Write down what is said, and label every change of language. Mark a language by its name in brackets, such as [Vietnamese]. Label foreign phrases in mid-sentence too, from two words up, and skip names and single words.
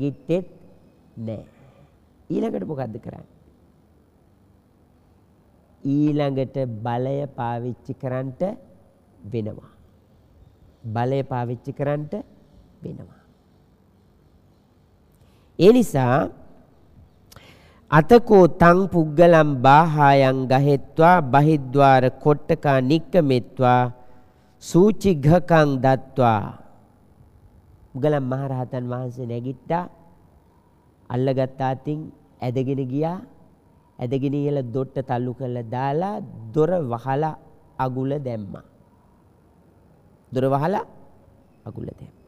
[Sinhala] නැගිට්ටෙත් නෑ. ඊළඟට මොකද්ද කරන්නේ? ඊළඟට බලය පාවිච්චි කරන්නට වෙනවා. බලය පාවිච්චි කරන්නට වෙනවා. ඒ නිසා [Pali] අතකෝ තං පුග්ගලම් බාහායන් ගහෙත්වා බහිද්වාර කොට්ටකා නික්කමෙත්වා සූචිඝකං දත්වා. [Sinhala] මුගලන් මහරහතන් වහන්සේ නැගිට්ටා, අල්ලගත් අතින් ඇදගෙන ගියා. ඇදගෙන ඉහළ දොට්ට තල්ලු කරලා දාලා දොර වහලා අගුල දැම්මා. දොර වහලා අගුල දැම්මා.